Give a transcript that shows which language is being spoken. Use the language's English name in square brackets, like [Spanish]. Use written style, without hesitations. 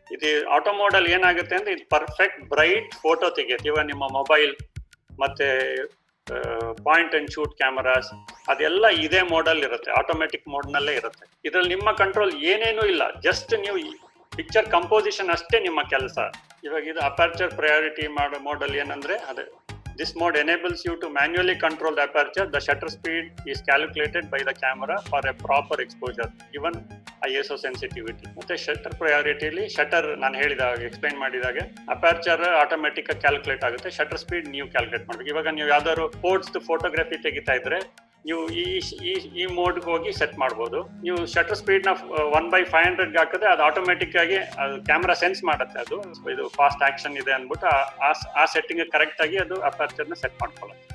[Kannada] ಇದು auto model ಏನಾಗುತ್ತೆ ಅಂದ್ರೆ, ಇದು ಪರ್ಫೆಕ್ಟ್ ಬ್ರೈಟ್ ಫೋಟೋ ತೆಗೆಯುತ್ತೆ. ಇವಾಗ ನಿಮ್ಮ ಮೊಬೈಲ್ ಮತ್ತೆ ಪಾಯಿಂಟ್ ಅಂಡ್ ಶೂಟ್ ಕ್ಯಾಮರಾಸ್ ಅದೆಲ್ಲ ಇದೇ ಮೋಡಲ್ ಇರುತ್ತೆ, ಆಟೋಮೆಟಿಕ್ ಮೋಡ್ ನಲ್ಲೇ ಇರುತ್ತೆ. ಇದ್ರಲ್ಲಿ ನಿಮ್ಮ ಕಂಟ್ರೋಲ್ ಏನೇನೂ ಇಲ್ಲ, ಜಸ್ಟ್ ನೀವು ಪಿಕ್ಚರ್ ಕಂಪೋಸಿಷನ್ ಅಷ್ಟೇ ನಿಮ್ಮ ಕೆಲಸ. ಇವಾಗ ಇದು ಅಪರ್ಚರ್ ಪ್ರಯಾರಿಟಿ ಮಾಡೋ ಮೋಡಲ್ ಏನಂದ್ರೆ, ಅದೇ [English] this mode enables you to manually control the aperture. The shutter speed is calculated by the camera for a proper exposure given ISO sensitivity. [Kannada] ಮತ್ತೆ ಶಟರ್ ಪ್ರಯಾರಿಟಿಲಿ ಶಟರ್ ನಾನು ಎಕ್ಸ್ಪ್ಲೈನ್ ಮಾಡಿದಾಗೆ ಅಪರ್ಚರ್ ಆಟೋಮೆಟಿಕ್ ಕ್ಯಾಲ್ಕುಲೇಟ್ ಆಗುತ್ತೆ, shutter speed ನೀವು calculate ಮಾಡ್ಬೇಕು. ಇವಾಗ ನೀವು ಯಾವ್ದಾದ್ರು sports photography ತೆಗಿತಾ ಇದ್ರೆ ನೀವು ಈ ಮೋಡ್ಗೆ ಹೋಗಿ ಸೆಟ್ ಮಾಡ್ಬೋದು. ನೀವು ಶಟರ್ ಸ್ಪೀಡ್ ನ 1/500 ಹಾಕಿದ್ರೆ ಅದು ಆಟೋಮೆಟಿಕ್ ಆಗಿ ಕ್ಯಾಮ್ರಾ ಸೆನ್ಸ್ ಮಾಡುತ್ತೆ, ಅದು ಇದು ಫಾಸ್ಟ್ ಆಕ್ಷನ್ ಇದೆ ಅಂದ್ಬಿಟ್ಟು ಆ ಸೆಟ್ಟಿಂಗ್ ಕರೆಕ್ಟ್ ಆಗಿ ಅದು ಅಪರ್ಚರ್ ನ ಸೆಟ್ ಮಾಡ್ಕೊಳ್ಳುತ್ತೆ.